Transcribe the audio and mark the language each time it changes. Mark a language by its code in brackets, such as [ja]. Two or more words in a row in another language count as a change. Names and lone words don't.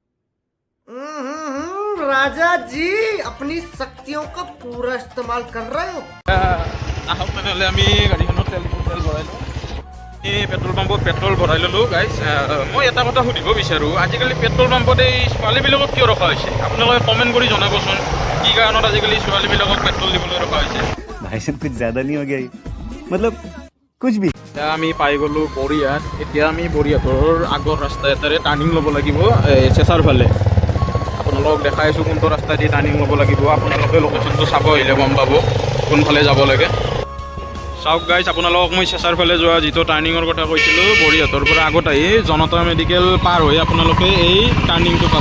[hi] राजा जी अपनी शक्तियों का पूरा इस्तेमाल कर रहे हो। [as] আহক তেনেহ'লে আমি গাড়ীখনত তেল ভৰাই লওঁ। এই [en] petrol pump-ত [as] পেট্ৰল ভৰাই ল'লোঁ গাইজ। মই এটা কথা সুধিব বিচাৰোঁ, আজিকালি [en] petrol pump-ত [as] এই ছোৱালীবিলাকক কিয় ৰখা হৈছে? আপোনালোকে কমেণ্ট কৰি জনাবচোন, কি কাৰণত আজিকালি ছোৱালীবিলাকক পেট্ৰল দিবলৈ ৰখা হৈছে। [hi] भाई साहब कुछ ज़्यादा नहीं हो गया ये? मतलब कुछ भी। [as] এতিয়া আমি পাই গ'লোঁ বৰিহাট। এতিয়া আমি বৰিহাটৰ আগৰ ৰাস্তা এটাৰে টাৰ্ণিং ল'ব লাগিব চেঁচাৰ ফালে। আপোনালোকক দেখাই আছোঁ কোনটো ৰাস্তা দি টাৰ্ণিং ল'ব লাগিব। আপোনালোকে লোকেশ্যনটো চাব আহিলে গম পাব কোনফালে যাব লাগে। চাওক গাইজ, আপোনালোকক মই চেঁচাৰ ফালে যোৱা যিটো টাৰ্ণিঙৰ কথা কৈছিলোঁ, বৰিহাটৰ পৰা আগত আহি জনতা মেডিকেল পাৰ হৈ আপোনালোকে এই টাৰ্ণিংটো পাব।